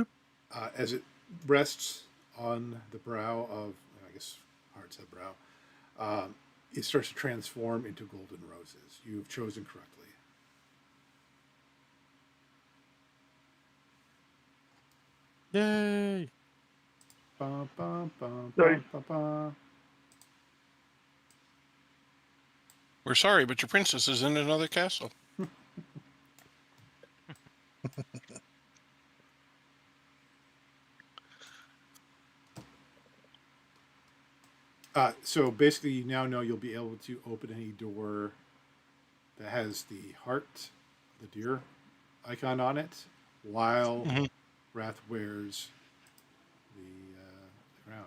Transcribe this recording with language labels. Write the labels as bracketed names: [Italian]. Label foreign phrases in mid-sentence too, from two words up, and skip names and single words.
[English] As it rests on the brow of, I guess, Heart's head brow, it starts to transform into golden roses. You've chosen correctly. Yay! Ba, ba, ba, Sorry. ba, ba. We're sorry, but your princess is in another castle. So basically, you now know you'll be able to open any door that has the heart, the deer icon on it, while Wrath wears the crown.